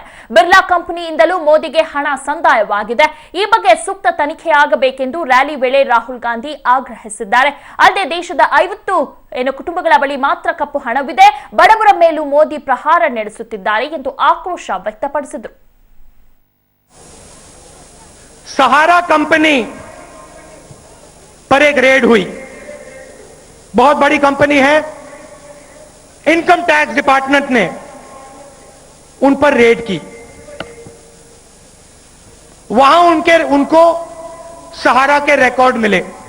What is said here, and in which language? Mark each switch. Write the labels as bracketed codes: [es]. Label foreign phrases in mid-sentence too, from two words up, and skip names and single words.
[kn] ಬಿರ್ಲಾ ಕಂಪನಿಯಿಂದಲೂ ಮೋದಿಗೆ ಹಣ ಸಂದಾಯವಾಗಿದೆ. ಈ ಬಗ್ಗೆ ಸೂಕ್ತ ತನಿಖೆಯಾಗಬೇಕೆಂದು ರ್ಯಾಲಿ ವೇಳೆ ರಾಹುಲ್ ಗಾಂಧಿ ಆಗ್ರಹಿಸಿದ್ದಾರೆ. ಅಲ್ಲದೆ ದೇಶದ 50 ಕುಟುಂಬಗಳ ಬಳಿ ಮಾತ್ರ ಕಪ್ಪು ಹಣವಿದೆ, ಬಡವರ ಮೇಲೂ ಮೋದಿ ಪ್ರಹಾರ ನಡೆಸುತ್ತಿದ್ದಾರೆ ಎಂದು ಆಕ್ರೋಶ ವ್ಯಕ್ತಪಡಿಸಿದರು. [hi] सहारा कंपनी पर एक रेड हुई, बहुत बड़ी कंपनी है। [en] income tax department [hi] ने उन पर रेड की। वहां उनको सहारा के रिकॉर्ड मिले।